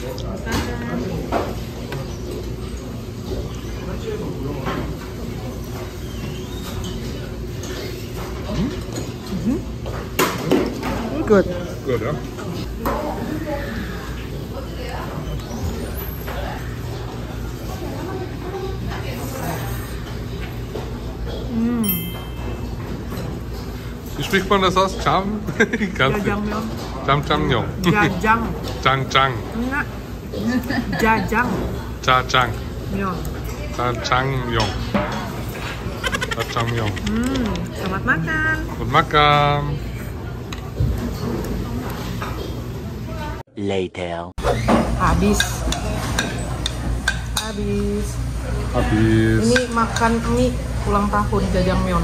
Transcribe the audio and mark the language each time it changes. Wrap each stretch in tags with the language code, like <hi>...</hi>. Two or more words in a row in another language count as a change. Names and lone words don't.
<en>Good. Good,</en> <de>ja. Wie spricht man das aus? Cham?</de> <ko>Jajangmyeon. Jam-Jam-Yong. Jajang. Jang-Jang.</ko> <id>Enggak. Jajang.</id> <ko>Cha-Chang. Myeon. Cha-Chang-Yong. Cha-Chang-Yong.</ko> <id>Selamat makan. Selamat makan.</id> <en>Later.</en> <id>Habis. Ini makan mie ulang tahun jajangmyeon.</id>